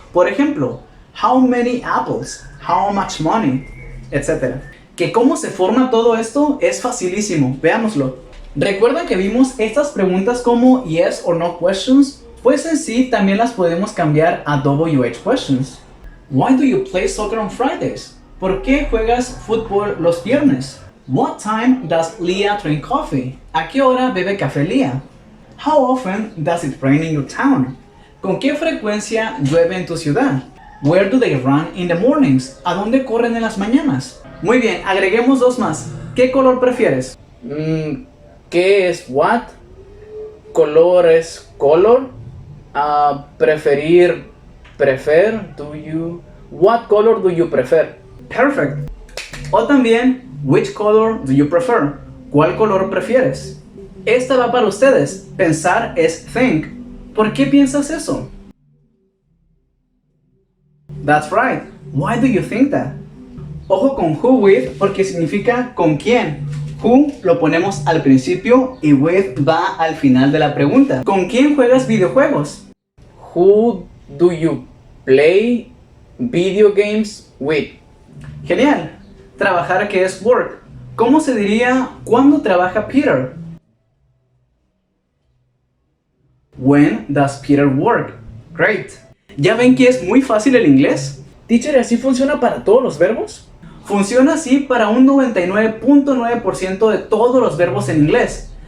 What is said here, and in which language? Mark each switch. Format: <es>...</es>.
<es>Por ejemplo,</es> <en>how many apples, how much money, etc.</en> <es>¿Que cómo se forma todo esto? Es facilísimo, veámoslo. ¿Recuerdan que vimos estas preguntas como</es> <en>yes or no questions?</en> <es>Pues en sí también las podemos cambiar a</es> <en>WH questions. Why do you play soccer on Fridays?</en> <es>¿Por qué juegas fútbol los viernes?</es> <en>What time does Leah drink coffee?</en> <es>¿A qué hora bebe café Leah?</es> <en>How often does it rain in your town?</en> <es>¿Con qué frecuencia llueve en tu ciudad?</es> <en>Where do they run in the mornings?</en> <es>¿A dónde corren en las mañanas? Muy bien, agreguemos dos más. ¿Qué color prefieres? ¿Qué es what? Color es color. Preferir,</es> <en>prefer. Do you? What color do you prefer? Perfect.</en> <es>O también,</es> <en>which color do you prefer?</en> <es>¿Cuál color prefieres? Esta va para ustedes. Pensar es think. ¿Por qué piensas eso?</es> <en>That's right. Why do you think that?</en> <es>Ojo con who with porque significa con quién. Who lo ponemos al principio y with va al final de la pregunta. ¿Con quién juegas videojuegos?</es> <en>Who do you play video games with?</en> <es>Genial. Trabajar, que es work. ¿Cómo se diría cuándo trabaja Peter?</es> <en>When does Peter work? Great.</en> <es>¿Ya ven que es muy fácil el inglés? Teacher, ¿así funciona para todos los verbos? Funciona así para un 99.9% de todos los verbos en inglés.</es>